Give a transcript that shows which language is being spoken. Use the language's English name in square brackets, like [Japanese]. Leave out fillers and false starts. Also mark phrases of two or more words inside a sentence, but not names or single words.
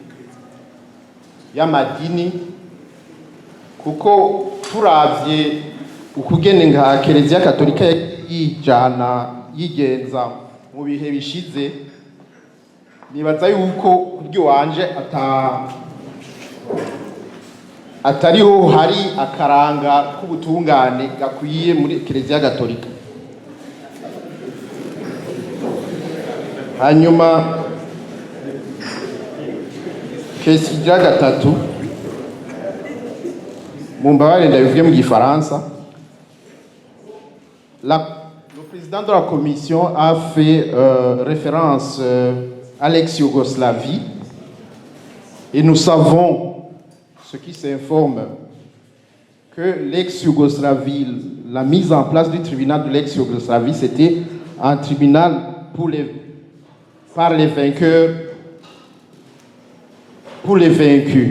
[Rundi] y'amadini, kuko turavye ukugene nka Kiliziya Katolika yigenza mu bihe bishize, nibaza yuko kubyo wanje atariho hari akaranga k'ubutungane gakwiye muri Kiliziya Katolika. Hanyuma kesi ya gatatu mumbabare ndabivuge mu Gifaransa. [French] Le président de la commission a fait référence à l'ex-Yougoslavie et nous savons, ceux qui s'informent, que l'ex-Yougoslavie, la mise en place du tribunal de l'ex-Yougoslavie, c'était un tribunal par les vainqueurs, pour les vaincus.